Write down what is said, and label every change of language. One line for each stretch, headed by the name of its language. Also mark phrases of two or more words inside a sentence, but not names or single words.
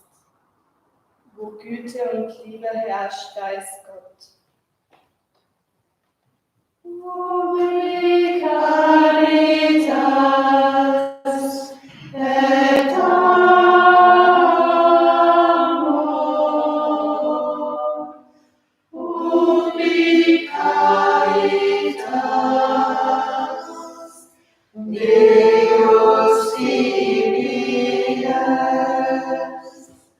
German: Wo Güte und Liebe herrscht, da ist Gott.
Latin: Ubi caritas et amor, ubi caritas Deus ibi est,